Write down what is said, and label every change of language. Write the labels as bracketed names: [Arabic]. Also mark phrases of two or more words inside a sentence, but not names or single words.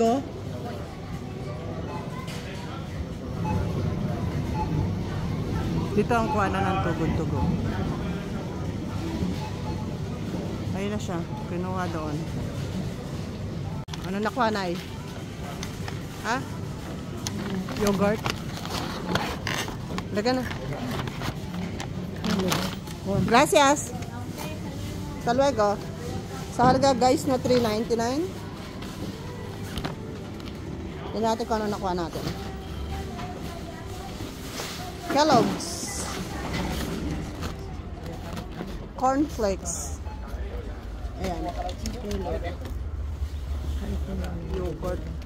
[Filipino] Dito ang kuha na ng tugo. Ayun na siya. Kinuha doon. Ano nakuha, nay? Ha? Yogurt? Laga na. [Spanish] Gracias. Hasta luego. [Filipino] Sa halaga guys na 3.99. Yan natin kung ano nakuha natin. Kellogg's. Cornflakes. Ayan. Yogurt.